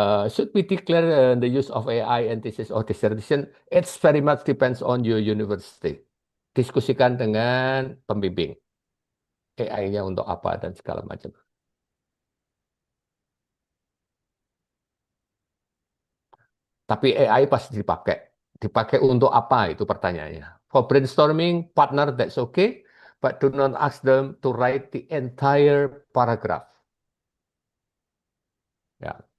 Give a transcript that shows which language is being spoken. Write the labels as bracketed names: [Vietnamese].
[English] Should we declare the use of AI and thesis or dissertation? It's very much depends on your university. [Indonesian] Diskusikan dengan pembimbing. AI-nya untuk apa dan segala macam. Tapi AI pasti dipakai. Dipakai untuk apa itu pertanyaannya. [English] For brainstorming partner that's okay, but do not ask them to write the entire paragraph. [Indonesian] Ya.